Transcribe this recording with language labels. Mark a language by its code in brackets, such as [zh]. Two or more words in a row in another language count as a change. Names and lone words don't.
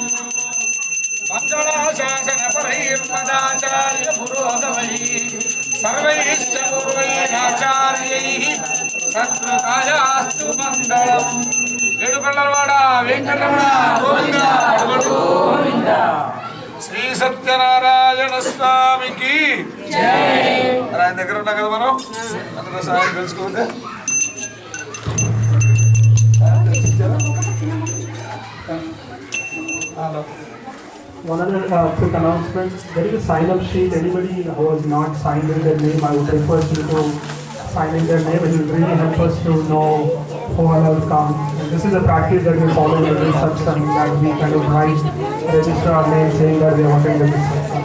[sa] मङ्गलाशासनपरैर्मदाचार्य पुरोगमैः सर्वैश्च पूर्वैराचार्यैः सत्कृतायास्तु मङ्गलम्. [te] ఏడుకొండలవాడ వెంకటరమణ గోవింద గోవింద. శ్రీ సత్యనారాయణ స్వామికి జై. ఆయన దగ్గర ఉన్నాం కదా మనం అందరూ సహాయం తెలుసుకోవద్దా. [en] One other quick announcement. There is a sign-up sheet. Anybody who has not signed in their name, I would request you to sign in their name. It will really help us to know who all have come. And this is a practice that we follow in every satsang, that we kind of write, register our name saying that we have attended this satsang.